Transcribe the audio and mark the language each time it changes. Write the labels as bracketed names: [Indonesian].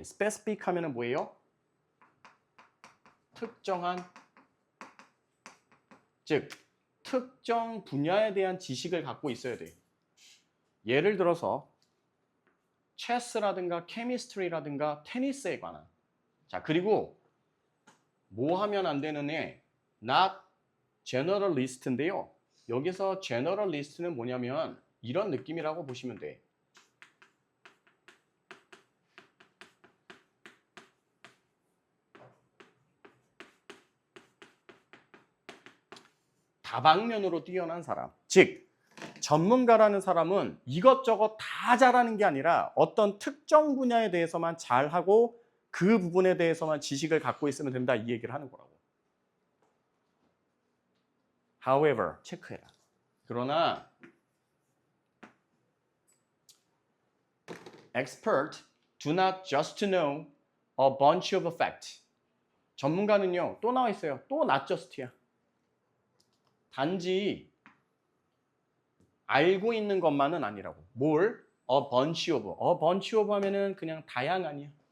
[Korean] specific 하면은 뭐예요? 특정한, 즉 특정 분야에 대한 지식을 갖고 있어야 돼. 예를 들어서 체스라든가 케미스트리라든가 테니스에 관한. 자, 그리고 뭐 하면 안 되는 애? not generalist인데요. 여기서 generalist는 뭐냐면 이런 느낌이라고 보시면 돼. 다방면으로 뛰어난 사람. 즉 전문가라는 사람은 이것저것 다 잘하는 게 아니라 어떤 특정 분야에 대해서만 잘하고 그 부분에 대해서만 지식을 갖고 있으면 된다 이 얘기를 하는 거라고. However, 체크해라. [English] 그러나 expert do not just know a bunch of facts. [Korean] 전문가는요. 또 나와 있어요. 또 not just야. 단지 알고 있는 것만은 아니라고. [English] 뭘? A bunch of. [Korean] A bunch of 하면은 그냥 다양한이야.